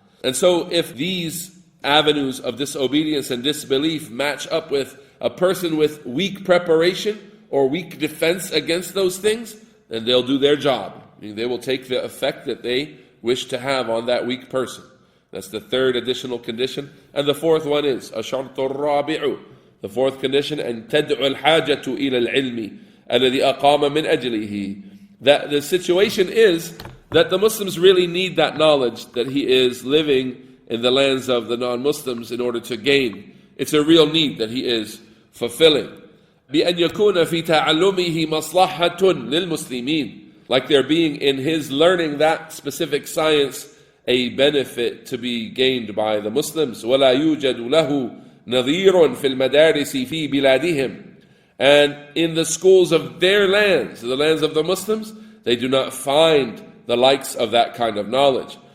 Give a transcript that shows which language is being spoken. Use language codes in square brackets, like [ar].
[en] And so if these avenues of disobedience and disbelief match up with a person with weak preparation or weak defense against those things, then they'll do their job. Meaning they will take the effect that they wish to have on that weak person. That's the third additional condition. And the fourth one is [ar] الشرط الرابع. [en] The fourth condition, [ar] أن تدعو الحاجة إلى العلم الذي أقام من أجله. [en] That the situation is that the Muslims really need that knowledge that he is living in the lands of the non-Muslims in order to gain. It's a real need that he is fulfilling. [ar] بأن يكون في تعلمه مصلحة للمسلمين. [en] Like there being in his learning that specific science a benefit to be gained by the Muslims. [ar] وَلَا يُوجَدُ لَهُ نَظِيرٌ فِي الْمَدَارِسِ فِي بِلَادِهِمْ. [en] And in the schools of their lands, the lands of the Muslims, they do not find the likes of that kind of knowledge.